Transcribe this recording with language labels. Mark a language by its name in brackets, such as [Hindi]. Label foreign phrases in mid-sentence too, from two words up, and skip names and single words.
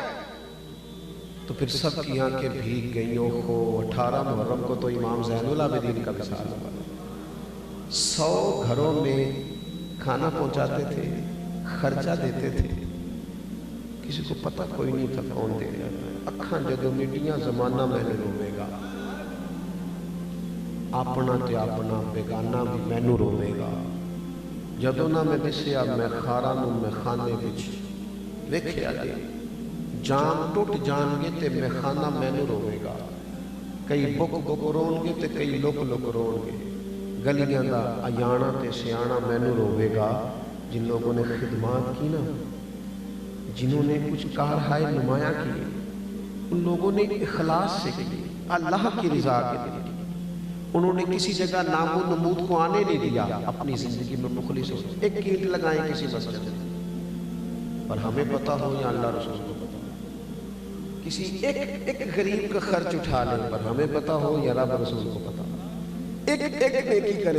[Urdu] تو پھر سب کی آنکھیں بھیگ گئیں، اوہو 18 محرم کو تو امام زین العابدین کا وصال ہوا۔ 100 گھروں میں کھانا پہنچاتے تھے، خرچہ دیتے تھے، کسی کو پتہ کوئی نہیں تھا کون دے رہا ہے۔ [Punjabi] اکھاں جدوں میڈیاں زمانہ مینوں روے گا، اپنا تے اپنا بیگانہ بھی مینوں روے گا، جدوں نہ میں دسیا میں خاراں نوں میں خانے وچ ویکھیا دے، جان ٹوٹ جان گے تے میں خانہ مینوں روے گا، کئی بک بک رون گے تے کئی لک لک رون گے، گلیاں دا ایانا تے سیانا مینوں روے گا، [Urdu] جن لوگوں نے خدمات کی نا، جنہوں نے کچھ کارہائے نمایاں کی، ان لوگوں نے اخلاص سے کی، اللہ کی رضا کے لیے، انہوں نے کسی جگہ نام و نمود کو آنے نہیں دیا، اپنی زندگی میں مخلص ہو، ایک اینٹ لگائیں کسی مسجد میں، پر ہمیں پتہ ہو یا اللہ رسول کو پتہ ہو، کسی ایک غریب کا خرچ اٹھا لیں، پر ہمیں پتہ ہو یا رب رسول کو پتہ ہو، ایک نیکی کریں۔